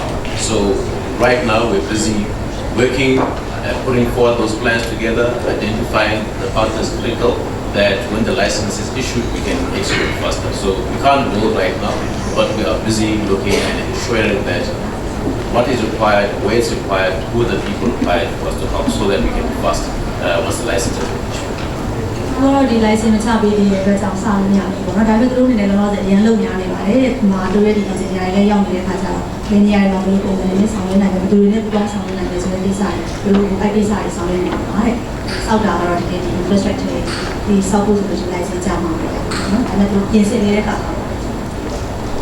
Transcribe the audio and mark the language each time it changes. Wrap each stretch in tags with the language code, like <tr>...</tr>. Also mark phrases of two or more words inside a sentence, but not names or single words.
<en>So right now we're busy working, putting forward those plans together, identifying the partners critical that when the license is issued, we can execute faster. So we can't build right now, but we are busy looking and ensuring that what is required, where it's required, who are the people required for us to help so that we can be fast once the license has been issued.</en> <my>တော့ဒီ license မချပေးသေးတဲ့အတွက်ကြောင့်စလို့မရဘူးပေါ့နော်ဒါပေမဲ့သူတို့အနေနဲ့လောလောဆယ်အရင်လုပ်များနေပါတယ်ဒီမှာတို့ရဲ့ဒီ engineer တွေလည်းရောက်နေတဲ့ခါကျတော့ဘယ်နေရာတွေမှာဘယ်လိုပုံစံနဲ့ဆောင်ရွက်နိုင်လဲဘယ်သူတွေနဲ့ပူးပေါင်းဆောင်ရွက်နိုင်လဲဆိုတဲ့ကိစ္စတွေတို့အဲ့ကိစ္စတွေဆောင်ရွက်နေပါတဲ့စောက်တာကတော့ဒီ infrastructure ဒီစောက်ဖို့ဆိုလို့ license ချမှာပဲနော်ဒါပေမဲ့သူပြင်ဆင်နေတဲ့ခါ</my>